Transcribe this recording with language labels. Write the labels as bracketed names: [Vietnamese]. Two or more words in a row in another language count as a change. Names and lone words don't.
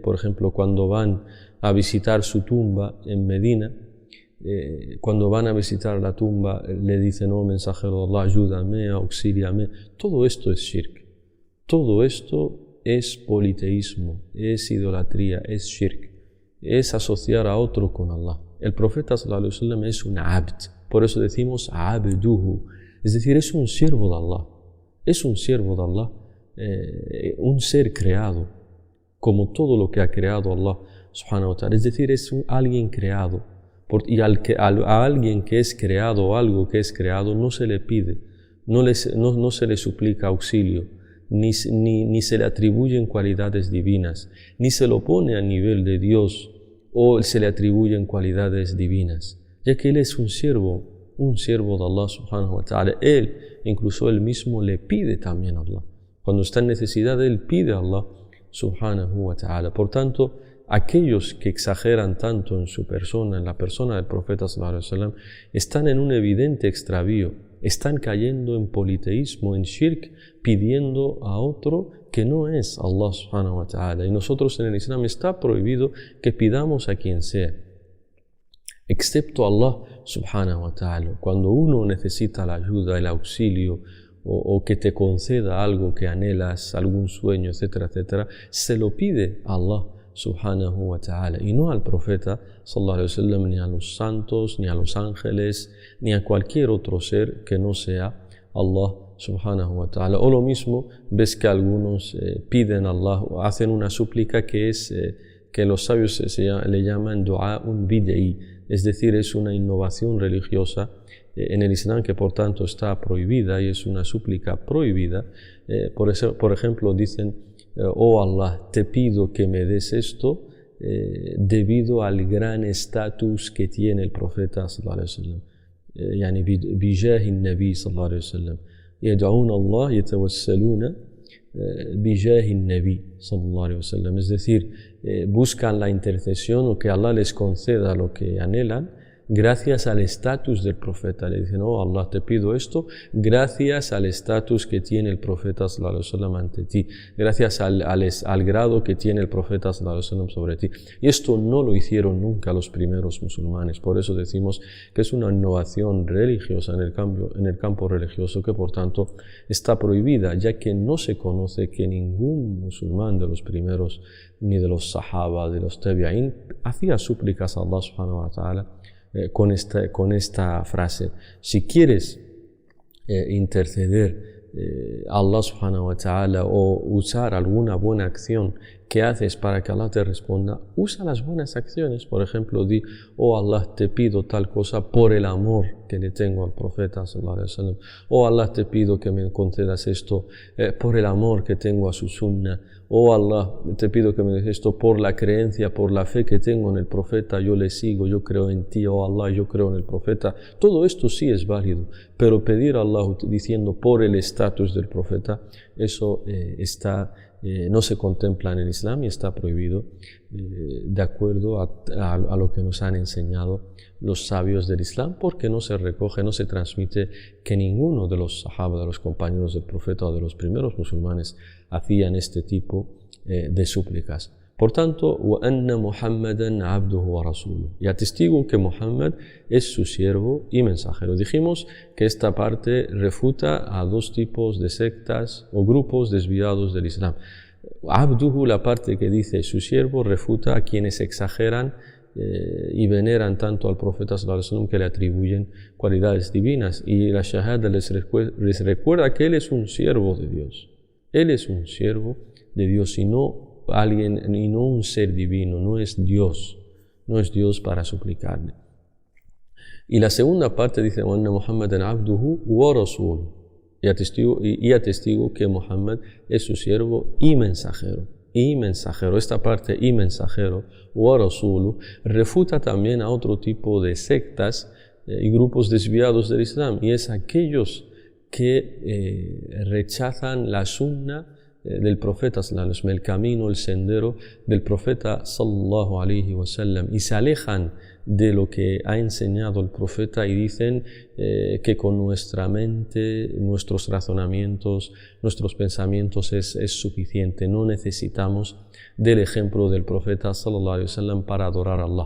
[Spanish] Por ejemplo, cuando van a visitar su tumba en Medina, cuando van a visitar la tumba le dicen: oh mensajero de Allah, ayúdame, auxíliame. Todo esto es shirk, todo esto es politeísmo, es idolatría, es shirk, es asociar a otro con Allah. El profeta [Arabic] صلى الله عليه وسلم [Spanish] es un abd, por eso decimos abduhu, es decir, es un siervo de Allah, es un siervo de Allah, un ser creado, como todo lo que ha creado Allah [Arabic] سبحانه وتعالى, [Spanish] es decir, es alguien creado. Y a alguien que es creado o algo que es creado no se le pide, no se le suplica auxilio, ni se le atribuyen cualidades divinas, ni se lo pone a nivel de Dios o se le atribuyen cualidades divinas, ya que él es un siervo de Allah [Arabic] سبحانه وتعالى. [Spanish] Incluso él mismo le pide también a Allah. Cuando está en necesidad, él pide a Allah [Arabic] سبحانه وتعالى. [Spanish] Por tanto, aquellos que exageran tanto en su persona, en la persona del profeta [Arabic] صلى الله عليه وسلم, [Spanish] están en un evidente extravío, están cayendo en politeísmo, en shirk, pidiendo a otro que no es Allah [Arabic] سبحانه وتعالى. [Spanish] Y nosotros en el Islam está prohibido que pidamos a quien sea, excepto Allah [Arabic] سبحانه وتعالى. [Spanish] Cuando uno necesita la ayuda, el auxilio, o que te conceda algo que anhelas, algún sueño, etcétera, etcétera, se lo pide a Allah [Arabic] سبحانه وتعالى, [Spanish] y no al profeta [Arabic] صلى الله عليه وسلم, [Spanish] ni a los santos, ni a los ángeles, ni a cualquier otro ser que no sea Allah [Arabic] سبحانه وتعالى. [Spanish] O lo mismo, ves que algunos piden a Allah, o hacen una súplica que es que los sabios le llaman [Arabic] دعاء بدعي, [Spanish] es decir, es una innovación religiosa en el Islam que por tanto está prohibida y es una súplica prohibida. Por ejemplo, dicen: oh Allah, te pido que me des esto debido al gran estatus que tiene el profeta [Arabic] صلى الله عليه وسلم يعني بجاه النبي صلى الله عليه وسلم يدعون الله يتوسلون بجاه النبي صلى الله عليه وسلم, [Spanish] es decir, buscan la intercesión o que Allah les conceda lo que anhelan gracias al estatus del profeta. Le dicen: oh Allah, te pido esto gracias al estatus que tiene el profeta [Arabic] صلى الله عليه وسلم [Spanish] ante ti, gracias al grado que tiene el profeta [Arabic] صلى الله عليه وسلم [Spanish] sobre ti. Y esto no lo hicieron nunca los primeros musulmanes. Por eso decimos que es una innovación religiosa en el campo religioso, que por tanto está prohibida, ya que no se conoce que ningún musulmán de los primeros, ni de los sahaba, de los tabi'in, hacía súplicas a Allah [Arabic] سبحانه وتعالى [Spanish] con esta frase: si quieres interceder a Allah [Arabic] سبحانه وتعالى [Spanish] o usar alguna buena acción que haces para que Allah te responda, usa las buenas acciones. Por ejemplo, di: oh Allah, te pido tal cosa por el amor que le tengo al profeta [Arabic] صلى الله عليه وسلم. [Spanish] Oh Allah, te pido que me concedas esto por el amor que tengo a su sunna. Oh Allah, te pido que me des esto por la creencia, por la fe que tengo en el profeta. Yo le sigo, yo creo en ti, oh Allah, yo creo en el profeta. Todo esto sí es válido, pero pedir a Allah diciendo por el estatus del profeta, eso no se contempla en el Islam y está prohibido de acuerdo a lo que nos han enseñado los sabios del Islam, porque no se recoge, no se transmite que ninguno de los sahaba, de los compañeros del profeta o de los primeros musulmanes hacían este tipo de súplicas. Por tanto, [Arabic] وَأَنَّ مُحَمَّدًا عَبْدُهُ وَرَسُولُهُ, [Spanish] y atestigo que Muhammad es su siervo y mensajero. Dijimos que esta parte refuta a dos tipos de sectas o grupos desviados del Islam. Abduhu, la parte que dice su siervo, refuta a quienes exageran y veneran tanto al profeta [Arabic] صلى الله عليه وسلم [Spanish] que le atribuyen cualidades divinas, y la shahada les recuerda que él es un siervo de Dios. Él es un siervo de Dios y no alguien, y no un ser divino, no es Dios para suplicarle. Y la segunda parte dice: [Arabic] وَأَنَّ مُحَمَّدًا عَبْدُهُ وَرَسُولُهُ, [Spanish] y atestigo que Muhammad es su siervo y mensajero. Esta parte y mensajero, وَرَسُولُهُ, refuta también a otro tipo de sectas y grupos desviados del Islam, y es aquellos que rechazan la sunna del profeta [Arabic] صلى الله عليه وسلم, [Spanish] el camino, el sendero del profeta [Arabic] صلى الله عليه وسلم, [Spanish] y se alejan de lo que ha enseñado el profeta y dicen que con nuestra mente, nuestros razonamientos, nuestros pensamientos es suficiente, no necesitamos del ejemplo del profeta [Arabic] صلى الله عليه وسلم [Spanish] para adorar a Allah.